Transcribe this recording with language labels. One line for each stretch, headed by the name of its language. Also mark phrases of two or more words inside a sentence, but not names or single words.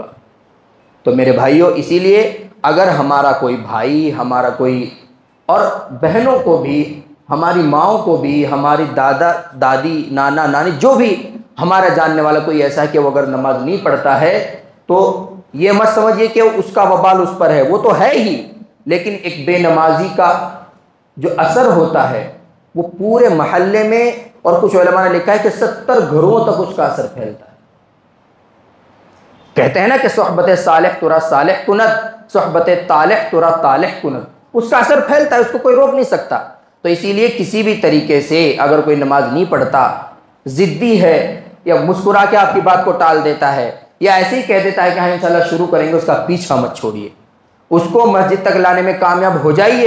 Urdu: تو میرے بھائیوں، اسی لیے اگر ہمارا کوئی بھائی، ہمارا کوئی، اور بہنوں کو بھی، ہماری ماؤں کو بھی، ہماری دادا دادی، نانا نانی، جو بھی ہمارا جاننے والا کوئی ایسا ہے کہ وہ اگر نماز نہیں پڑھتا ہے تو یہ مت سمجھیے کہ اس کا وبال اس پر ہے، وہ تو ہے ہی، لیکن ایک بے نمازی کا جو اثر ہوتا ہے وہ پورے محلے میں، اور کچھ علماء نے لکھا ہے کہ 70 گھروں تک اس کا اثر پھیلتا ہے۔ کہتے ہیں نا کہ
Persian: صحبت صالح ترا صالح کند، صحبت طالح ترا طالح کند،
Urdu: اس کا اثر پھیلتا ہے، اس کو کوئی روک نہیں سکتا۔ تو اسی لیے کسی بھی طریقے سے اگر کوئی نماز نہیں پڑھتا، ضدی ہے، یا مسکرا کے آپ کی بات کو ٹال دیتا ہے، یا ایسے ہی کہہ دیتا ہے کہ ہاں انشاءاللہ شروع کریں گے، اس کا پیچھا مت چھوڑیے، اس کو مسجد تک لانے میں کامیاب ہو جائیے۔